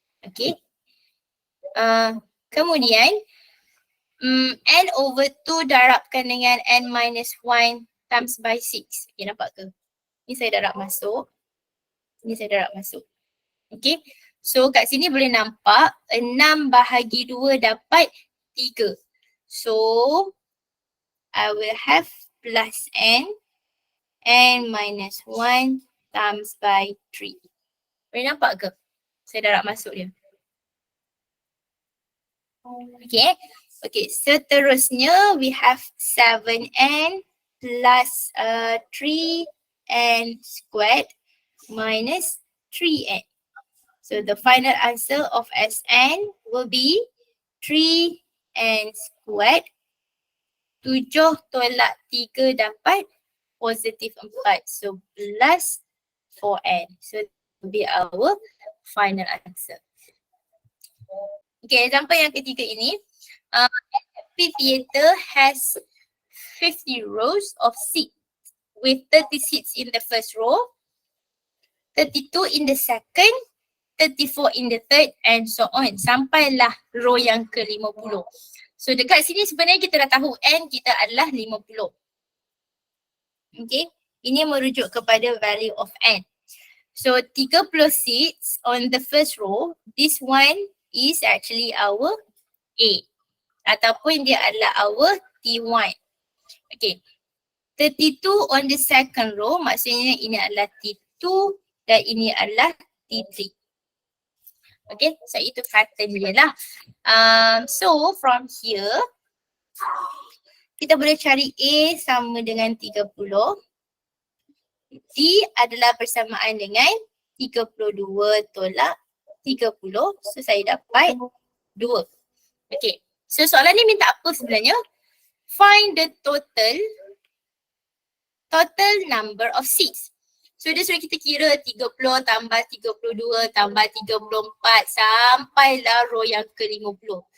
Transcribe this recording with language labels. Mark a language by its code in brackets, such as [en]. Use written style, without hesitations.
[ms] Okay. Kemudian n over 2 darabkan dengan n minus 1 times by 6. Okay, nampak ke? Ni saya darab masuk. Ni saya darab masuk. Okay. So kat sini boleh nampak 6 bahagi 2 dapat 3. [en] So I will have plus n minus 1 times by 3. [ms] Boleh nampak ke? Saya darab masuk dia. [en] Okay. Okay, [ms] seterusnya [en] we have 7n plus 3n squared minus 3n. So the final answer of Sn will be 3n squared. [ms] 7 tolak 3 dapat positif 4. [en] So plus 4n. So that will be our final answer. Okay, example [ms] yang ketiga ini. [en] Amphitheater has 50 rows of seats with 30 seats in the first row, 32 in the second, 34 in the third and so on. [ms] Sampailah row yang ke-50. So dekat sini sebenarnya kita dah tahu n kita adalah 50. Okay, ini merujuk kepada [en] value of n. So 30 seats on the first row, this one is actually our A. [ms] Ataupun dia adalah our T1. Okay. 32 on the second row, maksudnya ini adalah T2 dan ini adalah T3. Okay, so itu pattern dia lah. [en] So from here, [ms] kita boleh cari A sama dengan 30. D adalah bersamaan dengan 32 tolak 30. So saya dapat 2. Okay. So soalan ni minta apa sebenarnya? [en] Find the total number of seats. [ms] So dia suruh kita kira 30 tambah 32 tambah 34 sampailah row yang ke-50.